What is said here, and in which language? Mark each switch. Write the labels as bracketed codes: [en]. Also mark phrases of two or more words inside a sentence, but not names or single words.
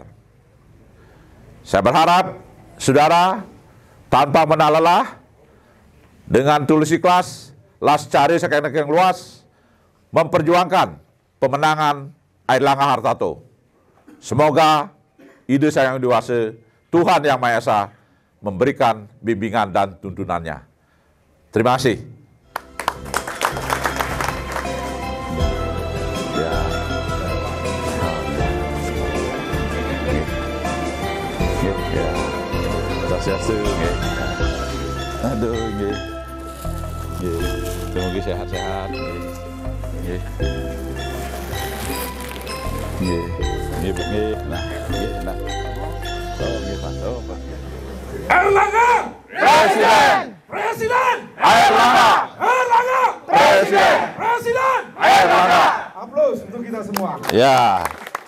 [id] Saya berharap saudara tanpa menang lelah, dengan tulus ikhlas, las cari sekalian yang luas, memperjuangkan pemenangan Airlangga Hartarto. Semoga ide saya yang dewasa, Tuhan Yang Maha Esa memberikan bimbingan dan tuntunannya. Terima kasih. Aduh, nggih. Nggih. Semoga sehat-sehat. Nggih. Nggih. Nggih, nggih. Nah, nggih, nah. Oh, nggih, Pak. Oh, Pak. Airlangga Presiden! Presiden! Airlangga! Airlangga Presiden! Presiden! Airlangga! Aplaus untuk kita semua. Ya.